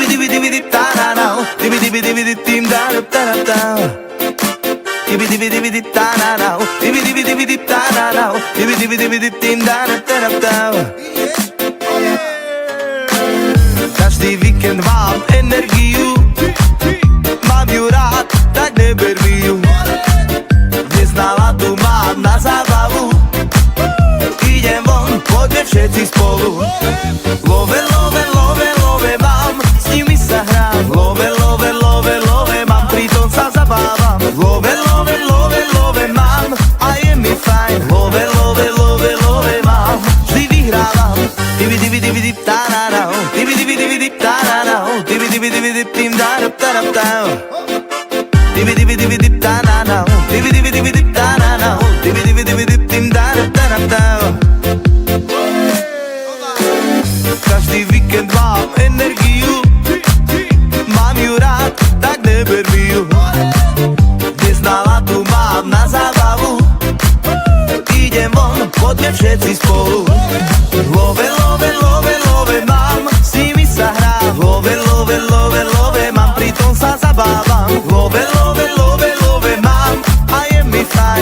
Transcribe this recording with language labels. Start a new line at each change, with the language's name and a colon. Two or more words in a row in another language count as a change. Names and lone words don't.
Slovak: dibi dip da na na, dibi dip dim da da da da. Dibi dip da na na, dibi dip da na na, dibi dip dim da da da da. Každý víkend mám energiu, mám ju rád, tak neber mi ju. Dnes náladu mám na zábavu, idem von, poďme všetci spolu.
English: Love, love, love, love
Slovak: mám, s nimi sa hrám.
English: Love, love, love, love
Slovak: mám, pritom sa zabávam.
English: Love, love, love, love
Slovak: mám, a je mi fajn.
English: Love, love, love, love
Slovak: mám, vždy vyhrávam. Dibi dip da na na, dibi dip da na na, dibi dip dim da da da da. Dibi dip da na na, dibi dip da na na, dibi dip dim da da da da. Každý víkend mám energiu, mám ju rád, tak neber mi ju. Dnes náladu mám na zábavu, idem von, poďme všetci spolu.
English: Love, love, love, love
Slovak: mám, s nimi sa hrám.
English: Love, love, love, love
Slovak: mám, pritom sa zabávam.
English: Love, love, love, love
Slovak: mám, a je mi fajn.